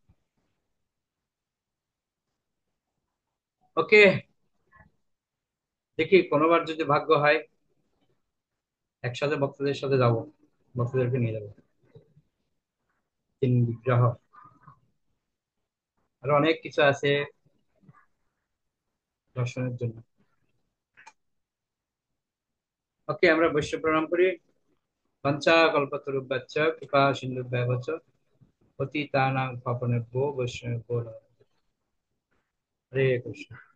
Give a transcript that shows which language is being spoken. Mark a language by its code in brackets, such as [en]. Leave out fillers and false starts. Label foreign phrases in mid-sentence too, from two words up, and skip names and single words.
[bn] ওকে, দেখি কোনোবার যদি ভাগ্য হয় একসাথে ভক্তদের সাথে যাব, ভক্তদেরকে নিয়ে যাবো তিন বিগ্রহ। আরো অনেক কিছু আছে দর্শনের জন্য। ওকে, আমরা বৈশ্ব প্রণাম করি। [sa] পঞ্চা কল্পতরুভ্যশ্চ কৃপা সিন্ধুভ্যেব চ পতিতানাং পাবনেভ্যো বৈষ্ণবেভ্যো নমঃ। [bn] হরে কৃষ্ণ।